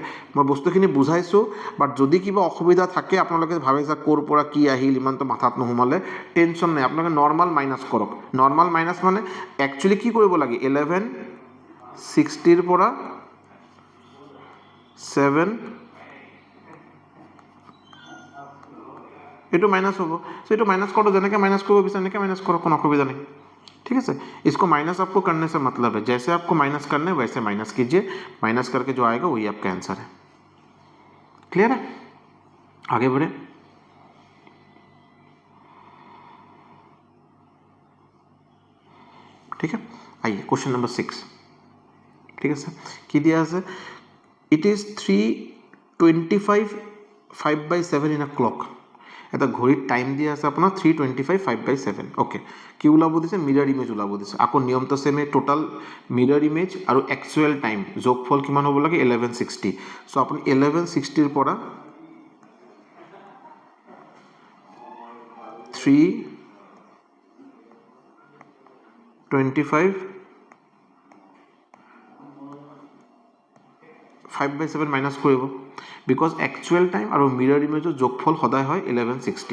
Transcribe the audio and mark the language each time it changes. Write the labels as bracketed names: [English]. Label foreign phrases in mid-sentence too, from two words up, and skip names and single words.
[Assamese] মই বস্তুখিনি বুজাইছোঁ, বাট যদি কিবা অসুবিধা থাকে, আপোনালোকে ভাবে যে ক'ৰ পৰা কি আহিল, ইমানটো মাথাত নোসোমালে, টেনশ্যন নাই। আপোনালোকে [English] normal minus [Assamese] কৰক। [English] normal minus [Assamese] মানে একচুৱেলি কি কৰিব লাগে? 11 60ৰ পৰা 7 এইটো [Hindi] माइनस होगा। सो ये माइनस करो, जैसे कि माइनस को भी माइनस करो, कोई असुविधा नहीं। ठीक है सर, इसको माइनस आपको करने से मतलब है, जैसे आपको माइनस करने वैसे माइनस कीजिए, माइनस करके जो आएगा वही आपका आंसर है। क्लियर है? आगे बढ़े। ठीक है, आइए क्वेश्चन नंबर 6। ठीक है सर, कि दिया है [English] it is 3:25 5/7 in a clock. [Assamese] এটা ঘড়িত টাইম দিয়া আছে আপোনাৰ 3:25 5/7। ওকে, কি ওলাব দিছে? [English] mirror image [Assamese] ওলাব দিছে। আকৌ নিয়মটো সেমে, [English] total mirror image [Assamese] আৰু [English] actual time [Assamese] যোগফল কিমান হ'ব লাগে? 1160। চ' আপুনি 1160ৰ পৰা 3:25 5/7 মাইনাছ কৰিব, বিকজ [English] actual time [Assamese] আৰু [English] mirror imageৰ [Assamese] যোগফল সদায় হয় 1160।